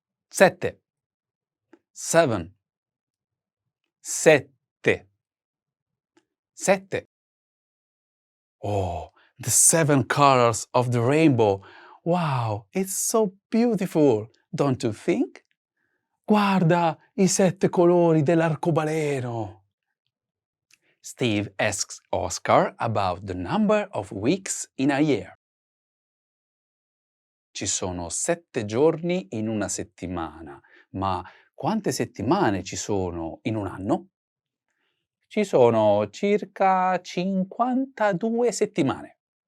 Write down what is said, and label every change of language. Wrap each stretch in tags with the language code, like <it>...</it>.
<en>7. 7. 7. 7. Oh, the 7 colors of the rainbow. Wow, it's so beautiful, don't you think?</en> <it>Guarda i 7 colori dell'arcobaleno.</it> <en>Steve asks Oscar about the number of weeks in a year.</en> <it>Ci sono 7 giorni in una settimana, ma quante settimane ci sono in un anno? Ci sono circa 52 settimane.</it>